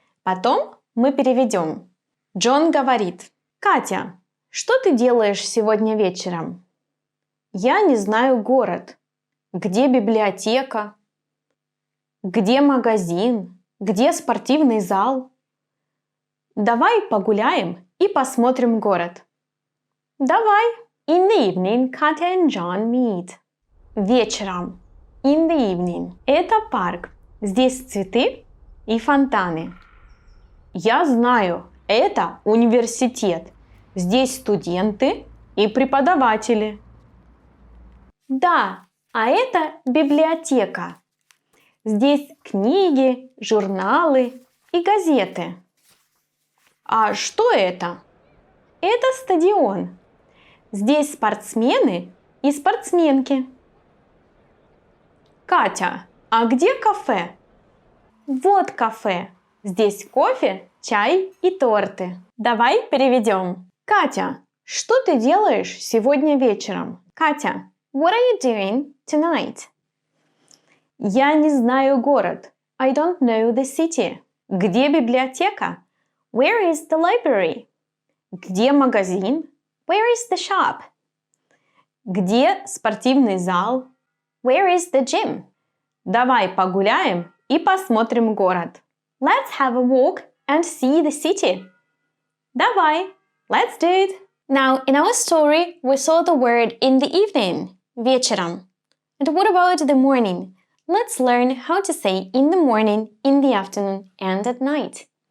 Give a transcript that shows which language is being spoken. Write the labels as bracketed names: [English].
[Russian] Потом мы переведем. Джон говорит: «Катя, что ты делаешь сегодня вечером?» «Я не знаю город. Где библиотека? Где магазин? Где спортивный зал? Давай погуляем и посмотрим город». «Давай!» [English] In the evening, Katya and John meet. [Russian] Вечером. [English] In the evening. [Russian] Это парк. Здесь цветы и фонтаны. Я знаю, это университет. Здесь студенты и преподаватели. Да, а это библиотека. Здесь книги, журналы и газеты. А что это? Это стадион. Здесь спортсмены и спортсменки. Катя, а где кафе? Вот кафе. Здесь кофе, чай и торты. Давай переведем. Катя, что ты делаешь сегодня вечером? [English] Катя, what are you doing tonight? [Russian] Я не знаю город. [English] I don't know the city. [Russian] Где библиотека? [English] Where is the library? [Russian] Где магазин? [English] Where is the shop? [Russian] Где спортивный зал? [English] Where is the gym? [Russian] Давай погуляем и посмотрим город. [English] Let's have a walk and see the city. [Russian] Давай, [English] let's do it. Now, in our story, we saw the word in the evening, вечером. And what about the morning? Let's learn how to say in the morning, in the afternoon, and at night.